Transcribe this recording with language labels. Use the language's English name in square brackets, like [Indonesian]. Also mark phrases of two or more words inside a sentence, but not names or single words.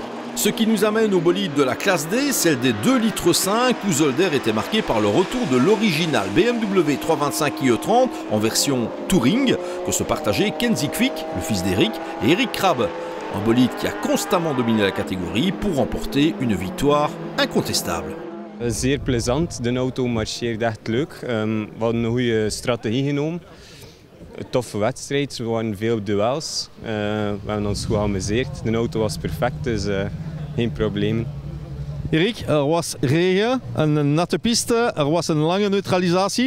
[French] Ce qui nous amène au bolide de la classe D, celle des 2,5 litres où Zolder était marqué par le retour de l'original BMW 325 IE30 en version Touring, que se partageaient Kenzie Quick, le fils d'Eric, et Eric Krabbe. Un bolide qui a constamment dominé la catégorie pour remporter une victoire incontestable. [Dutch] Zeer plezant, de auto marcheert echt leuk. We hadden een goede strategie genomen. Een toffe wedstrijd, er waren veel duels. We hebben ons goed geamuseerd. De auto was perfect, dus geen problemen. Erik, was regen, een natte piste, was een lange neutralisatie.